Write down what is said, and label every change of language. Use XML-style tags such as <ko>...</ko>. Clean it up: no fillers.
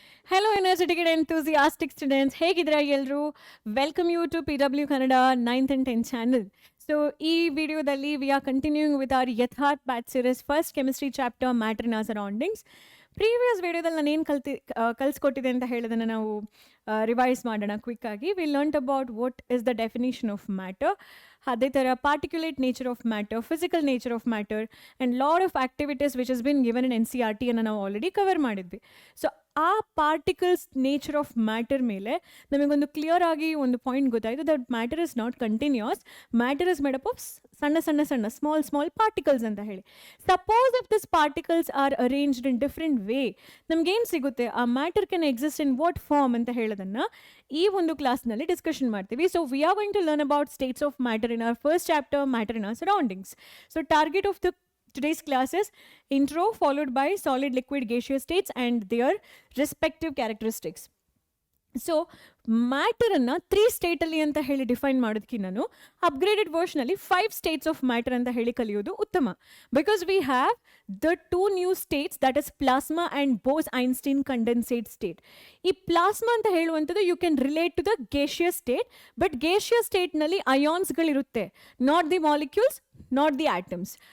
<en>Hello, energetic and enthusiastic students.</en> <kn>ಹೇಗಿದ್ದೀರಾ ಎಲ್ಲರೂ?</kn> <en>Welcome you to PW Kannada 9th and 10th channel. So,</en> <kn>ಈ ವಿಡಿಯೋದಲ್ಲಿ</kn> <en>we are continuing with our Yathartha batch series first chemistry chapter matter and surroundings.</en> <kn>Previous ವಿಡಿಯೋದಲ್ಲಿ ನಾನು ಏನು ಕಲಿಸ್ಕೊಟ್ಟಿದೆ ಅಂತ ಹೇಳೋದನ್ನು ನಾವು ರಿವೈಸ್ ಮಾಡೋಣ ಕ್ವಿಕ್ ಆಗಿ.</kn> <en>we learnt about what is the definition of matter,</en> <kn>ಅದೇ ಥರ</kn> <en>particulate nature of matter, physical nature of matter and lot of activities which is been given in NCERT</en> <kn>ಅನ್ನು ನಾವು ಆಲ್ರೆಡಿ ಕವರ್ ಮಾಡಿದ್ವಿ. So ಆ particles nature of matter ಮೇಲೆ ನಮಗೊಂದು clear ಆಗಿ ಒಂದು ಪಾಯಿಂಟ್ ಗೊತ್ತಾಯಿತು,</kn> <en>that matter is not continuous, matter is made up of ಸಣ್ಣ small particles</en> <kn>ಅಂತ ಹೇಳಿ.</kn> <en>suppose if this particles are arranged in different way,</en> <kn>ನಮ್ಗೇನು ಸಿಗುತ್ತೆ,</kn> <en>ಆ matter can exist in what form</en> <kn>ಅಂತ ಹೇಳೋದನ್ನು ಈ ಒಂದು ಕ್ಲಾಸ್ನಲ್ಲಿ ಡಿಸ್ಕಷನ್ ಮಾಡ್ತೀವಿ.</kn> <en>So we are going to learn about states of matter in our first chapter, matter in our surroundings. So target of the today's class is intro followed by solid, liquid, gaseous states and their respective characteristics.</en> <kn>So ಮ್ಯಾಟರನ್ನು 3 ಸ್ಟೇಟಲ್ಲಿ ಅಂತ ಹೇಳಿ define ಮಾಡೋದಕ್ಕೆ ನಾನು upgraded ವರ್ಷನಲ್ಲಿ 5 States of matter ಅಂತ ಹೇಳಿ ಕಲಿಯೋದು ಉತ್ತಮ.</kn> <en>Because we have the 2 new states, that is plasma and Bose-Einstein condensate state.</en> <kn>ಈ plasma ಅಂತ ಹೇಳುವಂಥದ್ದು</kn> <en>you can relate to the gaseous state, but</en> <kn>gaseous ಸ್ಟೇಟ್ನಲ್ಲಿ ಅಯಾನ್ಸ್ಗಳಿರುತ್ತೆ,</kn> <en>Not the molecules, not the atoms.</en>